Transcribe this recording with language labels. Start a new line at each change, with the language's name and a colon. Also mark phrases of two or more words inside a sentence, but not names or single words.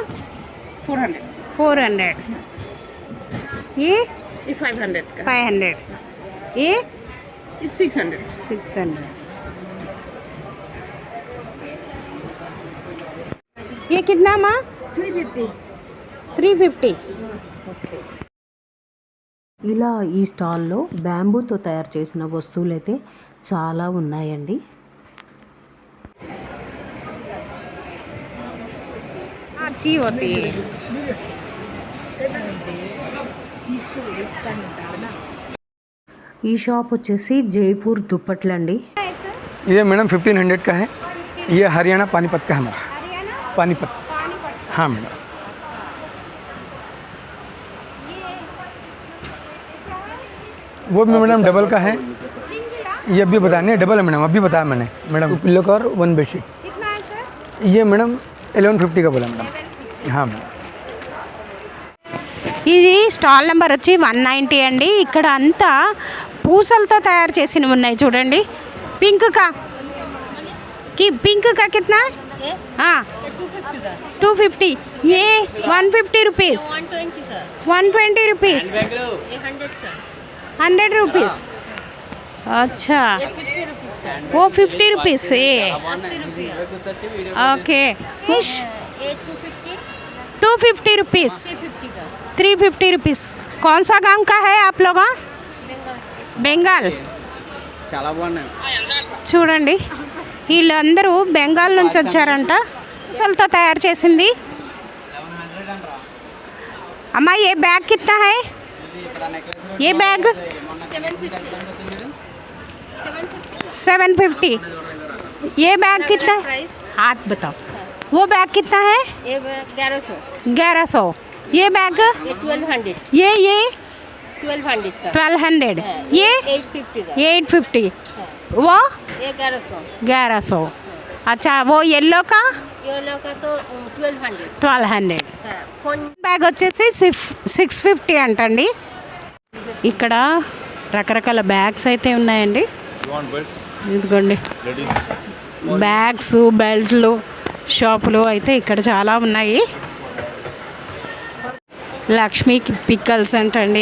Hindi: 400 400। ये 500 का 500। ये 600 600। ये कितना माँ? 350। 350।
Telugu: ఇలా ఈ స్టాల్లో బ్యాంబూతో తయారు చేసిన వస్తువులు అయితే చాలా ఉన్నాయండి.
Hindi: अच्छी होती है।
Telugu: ఈ షాప్ వచ్చేసి జైపూర్ దుప్పట్లండి.
Hindi: ये मैडम 1500 का है। ये हरियाणा पानीपत का है हमारा। पानीपत हाँ मैडम। वो भी मैडम डबल का है। ये अभी बताने डबल है मैडम, अभी बताया मैंने मैडम।
English: pillow cover
Hindi: 1 बेडशीट। ये मैडम 1150 का बोला मैडम। हाँ मैडम।
Telugu: ఇది స్టాల్ నెంబర్ వచ్చి 190 అండి. ఇక్కడ అంతా పూసలతో తయారు చేసినవి ఉన్నాయి చూడండి.
Hindi: पिंक का कितना? हाँ 250। ये 150 रुपीस। 120 रुपीस। 100 रुपीस। अच्छा, वो 50 रुपीस। ये ओके 250 रुपीस। 350 रुपीस। कौन सा गांव का है आप लोग?
Telugu: బెంగాల్. చాలా బాగున్నాయి చూడండి, వీళ్ళందరూ బెంగాల్ నుంచి వచ్చారంట. పూసలతో తయారు చేసింది. అమ్మా
Hindi: ये बैग कितना है? ये बैग 750। ये बैग कितना है? हाथ बताओ। वो बैग कितना है? ये 1100। 1100। ये बैग? ये 1200। ये 1200 का। 1200। ये 850 का। 850। वो ये 1100। 1100। अच्छा, वो येलो का ये लोग का तो 1200। 1200। फोन
Telugu: బ్యాగ్ వచ్చేసి 650 అంటండి. ఇక్కడ రకరకాల బ్యాగ్స్ అయితే ఉన్నాయండి. ఇదిగోండి బ్యాగ్స్, బెల్ట్లు షాపులు అయితే ఇక్కడ చాలా ఉన్నాయి. లక్ష్మీ పిక్కల్స్ అంటండి.